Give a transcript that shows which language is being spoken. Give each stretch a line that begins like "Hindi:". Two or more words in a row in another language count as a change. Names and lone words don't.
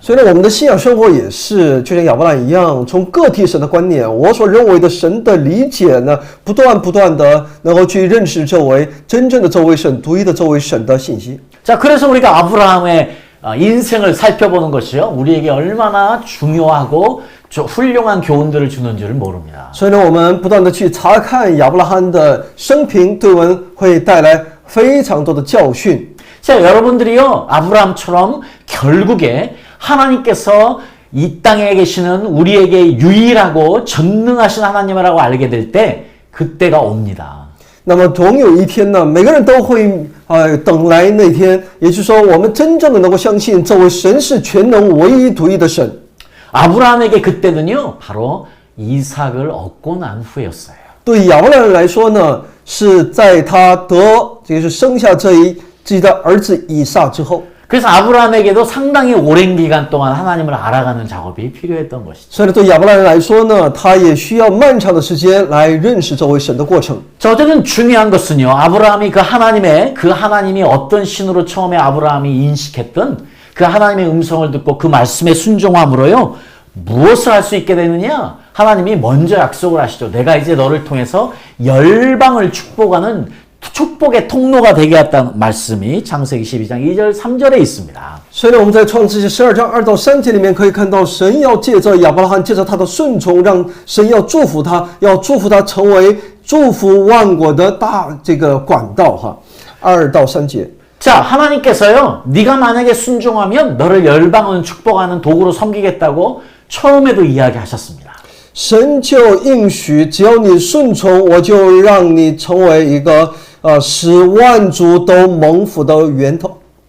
Chinese: 所以呢，我们的信仰生活也是就像亚伯拉罕一样，从个体神的观念，我所认为的神的理解呢，不断的能够去认识这位真正的这位神、独一的这位神的信息。
Korean: 자, 그래서 우리가 아브라함의 인생을 살펴보는 것이요, 우리에게 얼마나 중요하고 훌륭한 교훈들을 주는 줄을 모릅니다.
Chinese: 所以呢，我们不断的去查看亚伯拉罕的生平，对我们会带来非常多的教训。
Korean: 자, 여러분들이요, 아브라함처럼 결국에 하나님께서 이 땅에 계시는 우리에게 유일하고 전능하신 하나님이라고 알게 될 때, 그때가 옵니다.
Chinese: 那么总有一天呢，每个人都会等来那天，也就是说，我们真正的能够相信这位神是全能、唯一、独一的神。
Korean: 아브라함에게 그때는요, 바로 이삭을 얻고 난 후였어요.
Chinese: 对亚伯拉罕来说呢，是在他就是生下自己的儿子以撒之后。
Korean: 그래서 아브라함에게도 상당히 오랜 기간 동안 하나님을 알아가는 작업이 필요했던 것이죠.
Chinese: 所以对亚伯拉罕来说呢，他也需要漫长的时间来认识这位神的过程。
Korean: 자, 어쨌든 중요한 것은요, 아브라함이 그 하나님이 어떤 신으로 처음에 아브라함이 인식했던 그 하나님의 음성을 듣고 그 말씀에 순종함으로요, 무엇을 할 수 있게 되느냐? 하나님이 먼저 약속을 하시죠. 내가 이제 너를 통해서 열방을 축복하는 축복의 통로가 되게 했다는 말씀이 창세기 12장 2절 3절에 있습니다.
Chinese: 所以呢，我们在创世纪12章2到3节里面可以看到，神要借着亚伯拉罕，借着他的顺从，让神要祝福他，成为祝福万国的这个管道哈。2到3节。
Korean: 자, 하나님께서요, 네가 만약에 순종하면 너를 열방은 축복하는 도구로 섬기겠다고 처음에도 이야기하셨습니다.
Chinese: 神就应许，只要你顺从，我就让你成为一个使万族都蒙福的源头。